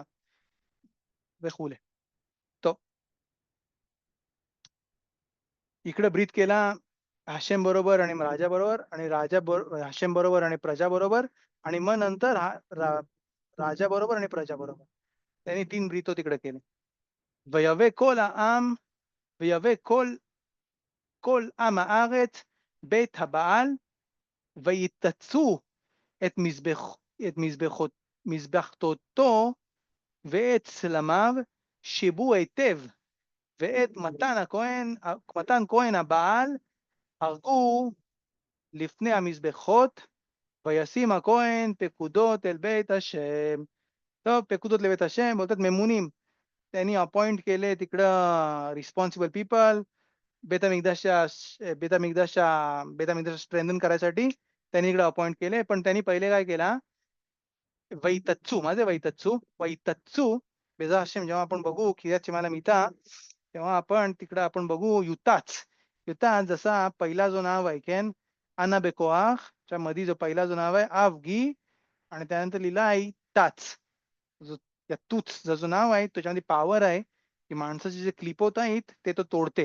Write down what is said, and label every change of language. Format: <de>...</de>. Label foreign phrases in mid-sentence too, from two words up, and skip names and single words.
<mr>वेखुले. तो इकडे ब्रीथ केला हाशेम बरोबर आणि राजा बरोबर आणि हाशेम बरोबर आणि प्रजा बरोबर आणि मग नंतर राजा बरोबर आणि प्रजा बरोबर. त्यांनी 3 ब्रीथो तिकडे केले.</mr> <he>ויבא כל העם ויבא כל עם הארץ בית הבעל ויתצו את מזבחתו ואת צלמיו שיבו היטב ואת מתן כהן הבעל הרגו לפני המזבחות וישים הכהן פקודות אל בית השם. טוב, פקודות לבית השם बोलतात मेमुनीम.</he> <mr>त्यांनी अपॉइंट केले तिकडं रिस्पॉन्सिबल पीपल बेतामिकदासच्या स्ट्रेंथन करायसाठी त्यांनी इकडे अपॉइंट केले. पण त्यांनी पहिले काय केला वैतत्सू माझे वैतत्सू बेजा हशेम जेव्हा आपण बघू किर्यात शेमाला मिता तेव्हा आपण तिकडं आपण बघू युताच जसा पहिला जो नाव आहे केन</mr> <he>אנא בכח</he> <mr>च्या मध्ये जो पहिला जो नाव आहे आवगी आणि त्यानंतर लिहिला आहे ताच जो या तूच जो नाव आहे त्याच्यामध्ये पॉवर आहे की माणसाचे जे क्लिपोत आहेत ते तो तोडते.</mr>